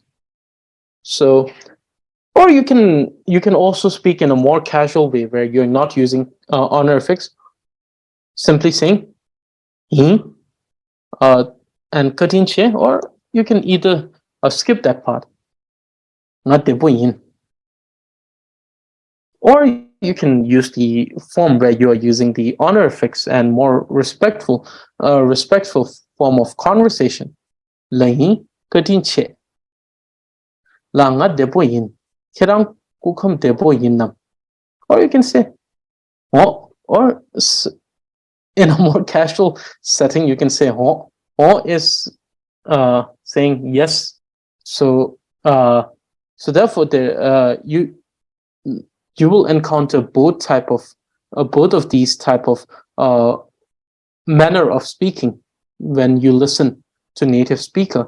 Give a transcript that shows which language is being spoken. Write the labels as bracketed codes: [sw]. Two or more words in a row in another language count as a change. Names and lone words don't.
[en] So, or you can also speak in a more casual way where you're not using honorifics, simply saying "he" uh, and "katinche," or you can either skip that part, [dz] "nga de bu yin," [en] or you can use the form where you are using the honorifics and more respectful form of conversation. [dz] "La yin katinche," "la nga de bu yin," "kerang kukham de bu yin nam," [en] or you can say "oh," or in a more casual setting, you can say "ho." "Ho" is saying yes. So, therefore, you will encounter both of these type of uh, manner of speaking when you listen to native speaker.